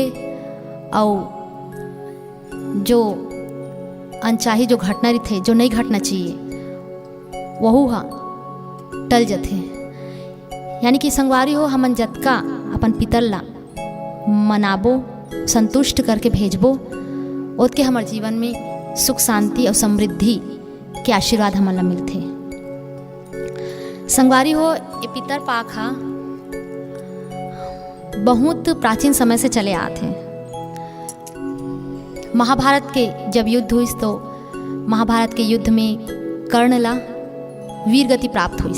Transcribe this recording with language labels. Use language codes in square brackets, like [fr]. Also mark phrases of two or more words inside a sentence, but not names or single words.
[hne] और जो अनचाही जो घटना रही, जो नहीं घटना चाहिए, वहू हाँ टल जाते। यानी कि संगवारी हो, हमन जतका अपन पितर ला मनाबो, संतुष्ट करके भेजबो, ओतके हमारे जीवन में सुख शांति और समृद्धि के आशीर्वाद हमन ला मिलते। संगवारी हो, ये पितर पाक हा बहुत प्राचीन समय से चले आते हैं। महाभारत के जब युद्ध हुई तो महाभारत के युद्ध में कर्ण ला वीर गति प्राप्त हुई।